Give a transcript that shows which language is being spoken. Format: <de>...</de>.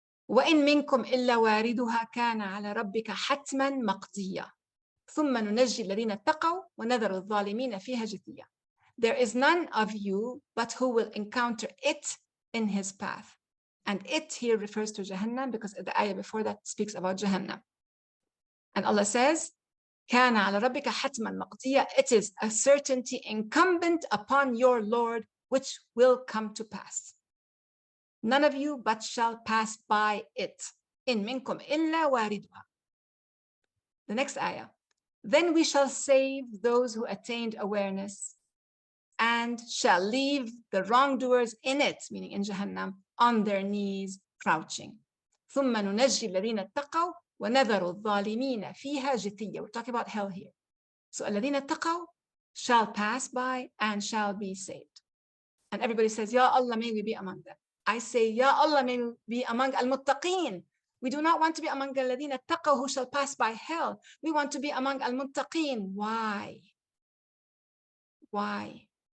<ar>وَإِن مِّنكُمْ إِلَّا وَارِدُهَا كَانَ عَلَى رَبِّكَ حَتْمًا مَقْضِيًّا ثُمَّ نُنَجِّي الَّذِينَ اتَّقَوْا وَنَذَرُ الظَّالِمِينَ فِيهَا جِثِيًّا.</ar> <en>There is none of you but who will encounter it in his path. And it here refers to Jahannam because the ayah before that speaks about Jahannam. And Allah says,</en> <ar>كَانَ عَلَى رَبِّكَ حَتْمًا مَقْضِيًّا.</ar> <en>It is a certainty incumbent upon your Lord which will come to pass. None of you but shall pass by it.</en> <ar>In minkum illa wariduha.</ar> <en>The next ayah. Then we shall save those who attained awareness and shall leave the wrongdoers in it, meaning in Jahannam, on their knees, crouching.</en> <ar>ثم ننجي الذين اتقوا ونذر الظالمين فيها جثيا.</ar> <en>We're talking about hell here. So</en> <ar>الذين اتقوا</ar> <en>shall pass by and shall be saved. And everybody says, Ya Allah, may we be among them. I say, Ya Allah, may we be among al-muttaqeen. We do not want to be among the</en> <ar>ladina taqaw</ar> <en>who shall pass by hell. We want to be among al-muttaqeen. Why? Why?</en>